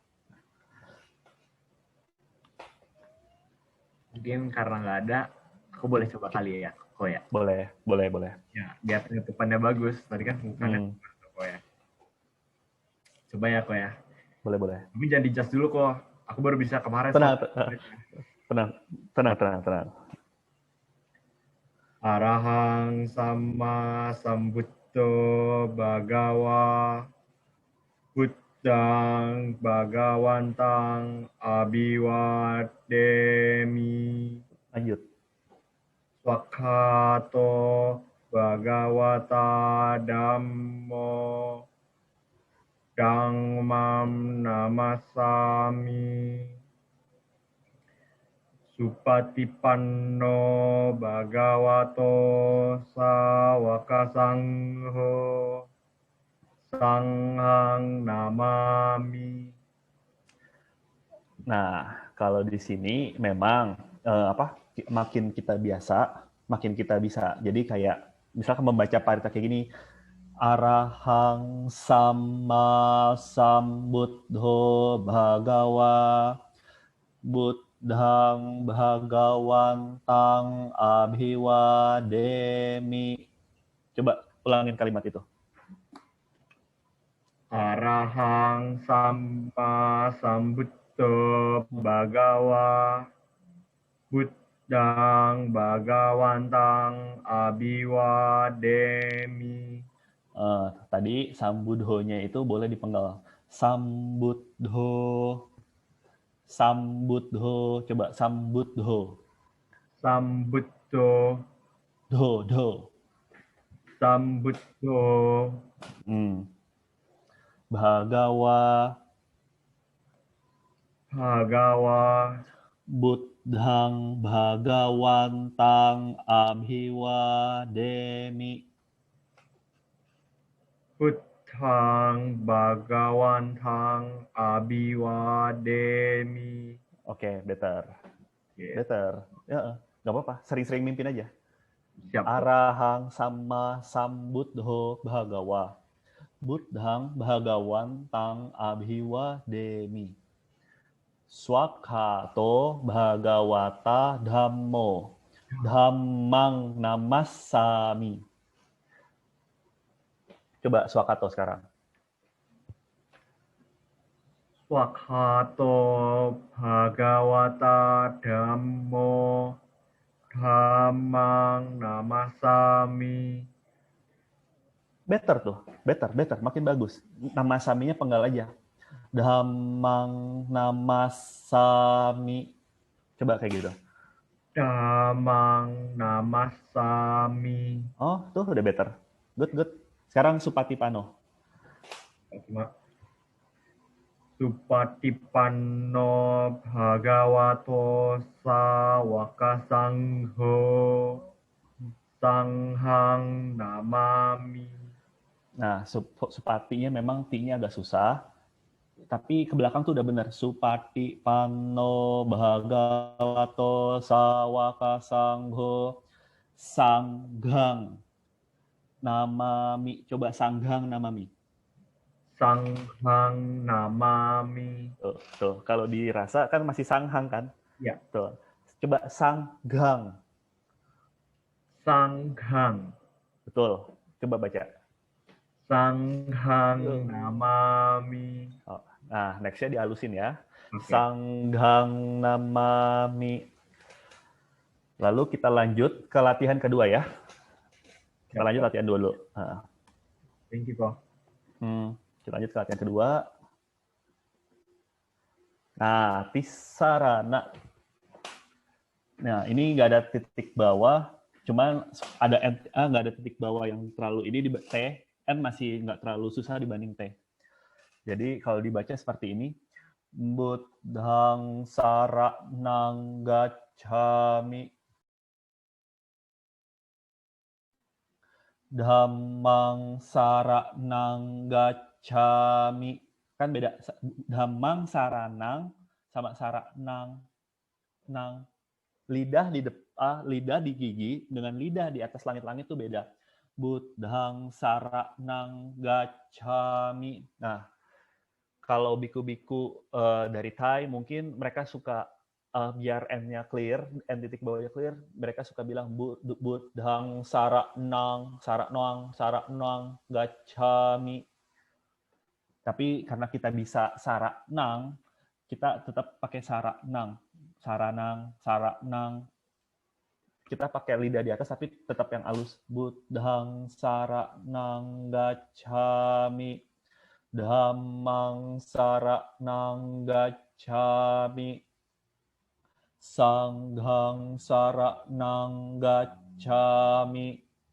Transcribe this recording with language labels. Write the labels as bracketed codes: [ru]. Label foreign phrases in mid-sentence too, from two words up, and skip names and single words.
[id] Mungkin karena nggak ada, aku boleh coba kali ya, kok ya? Boleh. Ya, biar penutupannya bagus. Tadi kan bukannya kok ya. Coba ya, kok ya. Boleh. Tapi jangan di-adjust dulu kok. Aku baru bisa kemarin. Tenang. [pi] Arahang sama sambuddho bhagawa buddhang bhagawantang abhiwademi. [id] Lanjut. [pi] Swakhato bhagawata dhammo Dhammam namasami. Supatipanno bhagavato sawaka sangho. Sanghang namami. [id] Nah, kalau di sini memang makin kita biasa, makin kita bisa. Jadi kayak misalkan membaca parita kayak gini, [pi] Arahang Sama Sambuddho Bhagawa Buddhang Bhagawantang Abhiwademi. [id] Coba ulangin kalimat itu. [pi] Arahang Sama Sambuddho Bhagawa Buddhang Bhagawantang Abhiwademi. [id] Tadi sambuddho-nya itu boleh dipenggal. Sambuddho. Coba sambuddho. Do. [pi] Sambuddho. Bhagawa. Buddhang Bhagawantang Abhiwademi. Buddhang Bhagawantang Abhiwademi. [en] Oke, better. Better. [id] Ya, nggak apa-apa. Sering-sering mimpin aja. Siap. [pi] Arahang Sama Sambuddho Bhagawa. Buddhang Bhagawantang Abhiwademi. Swakhato Bhagawata Dhammo. Dhammang Namassami. [id] Coba swakato sekarang. [pi] Swakhato Bhagawata Dhammo Dhammang Namassami. [en] Better tuh, better, [id] makin bagus. Namasaminya penggal aja. [pi] Dhammang Namassami. [id] Coba kayak gitu. [pi] Dhammang Namassami. [id] Oh, tuh udah better. Good. Sekarang Supatipanno. [pi] Supatipanno Bhagavato Sawaka Sangho. Sanghang namami. [id] Nah, supatinya memang T-nya agak susah. Tapi ke belakang tuh udah benar. [pi] Supatipanno Bhagavato Sawaka Sangho. Sanggang. namami. [id] Coba sanghang namami. [pi] Sanghang namami. [id] Tuh. Kalau dirasa kan masih sanghang kan? Ya. Tuh. Coba sanggang. [pi] Sanghang. [id] Betul. Coba baca. [pi] Sanghang namami. [id] Nah, next-nya dihalusin ya. Okay. [pi] Sanghang namami. [id] Lalu kita lanjut ke latihan kedua ya. Kita lanjut latihan dulu. [en] Thank you, [id] Ko. Kita lanjut ke latihan kedua. Nah, tisarana. Nah, ini nggak ada titik bawah, cuman ada nggak ada titik bawah yang terlalu ini di T, N masih nggak terlalu susah dibanding T. Jadi kalau dibaca seperti ini, [pi] Buddhang saranang gacchami, Dhammang saranang gacchami. [id] Kan beda. [pi] Dhammang saranang [id] sama saranang. [pi] Nang. [id] Lidah di gigi dengan lidah di atas langit-langit itu beda. [pi] Buddhang saranang gacchami. [id] Nah, kalau biku-biku dari Thai mungkin mereka suka biar N-nya clear, N titik bawahnya clear, mereka suka bilang [pi] Buddhang saranang gacchami. [id] Tapi karena kita bisa saranang, kita tetap pakai saranang. Kita pakai lidah di atas tapi tetap yang halus. [pi] Buddhang saranang gacchami. Dhammang saranang gacchami. Sanghang saranang gacchami.